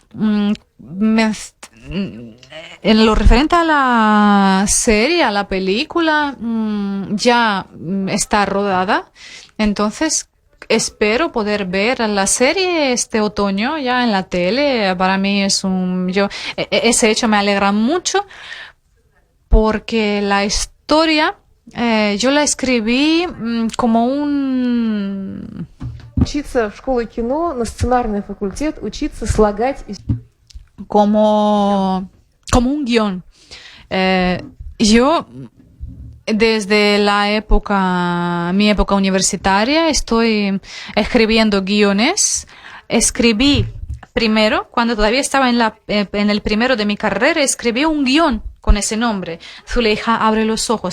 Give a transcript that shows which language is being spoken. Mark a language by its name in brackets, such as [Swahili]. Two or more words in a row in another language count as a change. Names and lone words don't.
[Spanish] En lo referente a la serie, a la película, ya está rodada, entonces espero poder ver la serie este otoño ya en la tele. Para mí es ese hecho me alegra mucho porque la historia yo la escribí como un... [Russian] Учиться в школе кино, на сценарный факультет, учиться слагать... [Spanish] como un guión. Yo desde mi época universitaria, estoy escribiendo guiones. Escribí primero, cuando todavía estaba en el primero de mi carrera, escribí un guión con ese nombre, Zuleija abre los ojos.